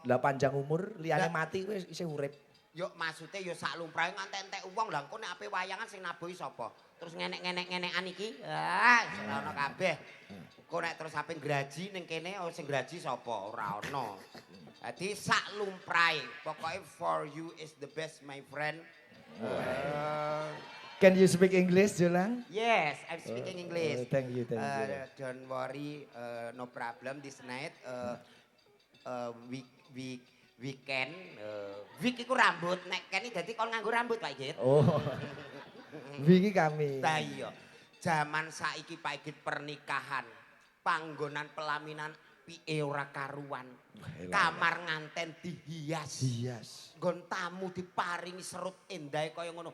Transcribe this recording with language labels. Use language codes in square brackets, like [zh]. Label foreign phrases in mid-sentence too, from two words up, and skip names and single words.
[jv] Lah panjang umur liyane mati kowe isih urip. Yo maksudnya yo sak lumrahe ngantek entek uang lah engko nek ape wayangan sing nabuhi sapa? Terus ngenek-ngenekan iki. Ora ono kabeh. Kok nek terus ape graji ning kene sing graji sapa? Ora ono. Dadi sak lumrahe. [en] Pokoke for you is the best my friend. Can you speak English, Jolang? Yes, I'm speaking English. Thank you. Don't worry, no problem this night. Weekend, week [jv] iku rambut, nek kene dadi kon nganggo rambut Pak Igit. Oh. Wingi kami. Lah iya. Zaman saiki Pak Igit pernikahan, panggonan pelaminan piye ora karuan. Kamar nganten dihias. Nggon tamu diparingi serut endahe kaya ngono.